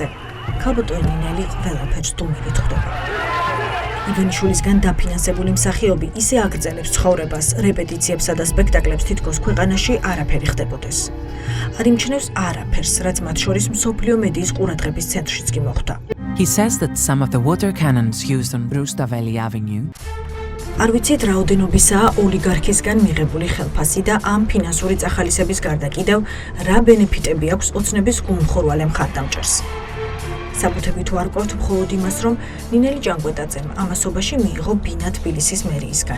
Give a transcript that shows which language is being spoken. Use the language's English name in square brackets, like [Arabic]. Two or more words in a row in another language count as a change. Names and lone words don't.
[Georgian] ქალბატონ ნინელი ყველაფერს დუმილით ხვდება. ივანიშვილისგან დაფინანსებული მსახიობი ისე აგრძელებს ცხოვრებას, რეპეტიციებსა და სპექტაკლებს, თითქოს ქვეყანაში არაფერი ხდებოდეს. არ იმჩნევს არაფერს, რაც მათ შორის მსოფლიო მედიის ყურადღების ცენტრშიც კი მოხვდა. [English] He says that some of the water cannons used on Rustaveli Avenue [Georgian] არ ვიცით რაოდენობისაა ოლიგარქისგან მიღებული ხელფასი და ამ ფინანსური წახალისების გარდა კიდევ რა ბენეფიტები აქვს ოცნების გულმხორვალე მხარდამჭერს. საბუთები თუ არ ყოფთ მხოლოდ იმას, რომ ნინელი ჭანკვეტაძემ ამასობაში მიიღო ბინა თბილისის მერიისგან.